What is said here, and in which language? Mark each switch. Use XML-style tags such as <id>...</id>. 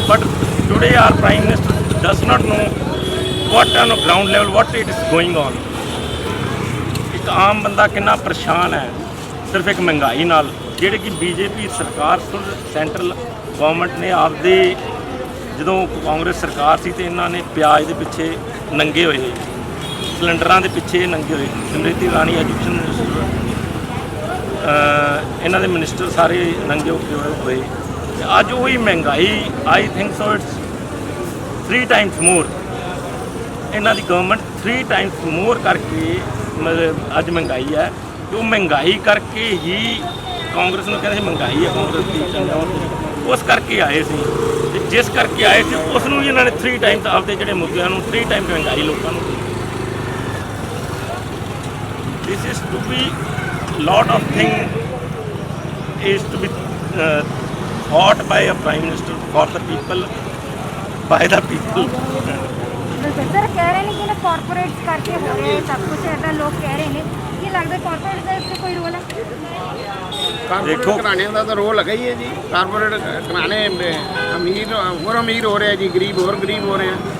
<en>But today our prime minister does not know what on a ground level what it is going on.</en> <pa>ਇੱਕ ਆਮ ਬੰਦਾ ਕਿੰਨਾ ਪਰੇਸ਼ਾਨ ਹੈ ਸਿਰਫ ਇੱਕ ਮਹਿੰਗਾਈ ਨਾਲ, ਜਿਹੜੇ ਕਿ ਬੀਜੇਪੀ ਸਰਕਾਰ ਸੈਂਟਰਲ ਗਵਰਨਮੈਂਟ ਨੇ ਆਪਦੇ, ਜਦੋਂ ਕਾਂਗਰਸ ਸਰਕਾਰ ਸੀ ਤੇ ਇਹਨਾਂ ਨੇ ਪਿਆਜ਼ ਦੇ ਪਿੱਛੇ ਨੰਗੇ ਹੋਏ, ਸਿਲੰਡਰਾਂ ਦੇ ਪਿੱਛੇ ਨੰਗੇ ਹੋਏ। ਸਮ੍ਰਿਤੀ ਇਰਾਨੀ ਐਜੂਕੇਸ਼ਨ ਮਿਨਿਸਟਰ, ਇਹਨਾਂ ਦੇ ਮਿਨਿਸਟਰ ਸਾਰੇ ਨੰਗੇ ਹੋਏ। ਅੱਜ ਉਹੀ ਮਹਿੰਗਾਈ,</pa> <en>I think so it's 3 times more,</en> <pa>ਇਹਨਾਂ ਦੀ ਗਵਰਨਮੈਂਟ 3 times more ਕਰਕੇ ਮਤਲਬ ਅੱਜ ਮਹਿੰਗਾਈ ਹੈ। ਤੇ ਉਹ ਮਹਿੰਗਾਈ ਕਰਕੇ ਹੀ ਕਾਂਗਰਸ ਨੂੰ ਕਹਿੰਦੇ ਸੀ ਮਹਿੰਗਾਈ ਹੈ ਕਾਂਗਰਸ ਦੀ, ਉਸ ਕਰਕੇ ਆਏ ਸੀ, ਤੇ ਜਿਸ ਕਰਕੇ ਆਏ ਸੀ ਉਸ ਨੂੰ ਵੀ ਇਹਨਾਂ ਨੇ 3 times ਆਪਦੇ ਜਿਹੜੇ ਮੁੱਦਿਆਂ ਨੂੰ 3 times ਮਹਿੰਗਾਈ ਲੋਕਾਂ ਨੂੰ।</pa> <en>This is to be lot of thing is to be thought by a prime minister for the people, by the people.</en> <pa>Sir ਕਹਿ ਰਹੇ ਨੇ ਕਿ ਨਾ ਕਾਰਪੋਰੇਟਸ ਕਰਕੇ ਹੋ ਰਿਹਾ ਸਭ ਕੁਝ, ਐਦਾਂ ਲੋਕ ਕਹਿ ਰਹੇ ਨੇ। ਕੀ ਲੱਗਦਾ ਕਾਰਪੋਰੇਟ ਦਾ ਇਸ 'ਤੇ ਕੋਈ ਰੋਲ ਹੈ? ਕਾਰਪੋਰੇਟ ਘਰਾਣਿਆਂ ਦਾ ਤਾਂ ਰੋਲ ਹੈਗਾ ਹੀ ਹੈ ਜੀ। ਕਾਰਪੋਰੇਟ ਘਰਾਣੇ ਅਮੀਰ ਹੋਰ ਅਮੀਰ ਹੋ ਰਿਹਾ ਜੀ, ਗਰੀਬ ਹੋਰ ਗਰੀਬ ਹੋ ਰਿਹਾ।</pa>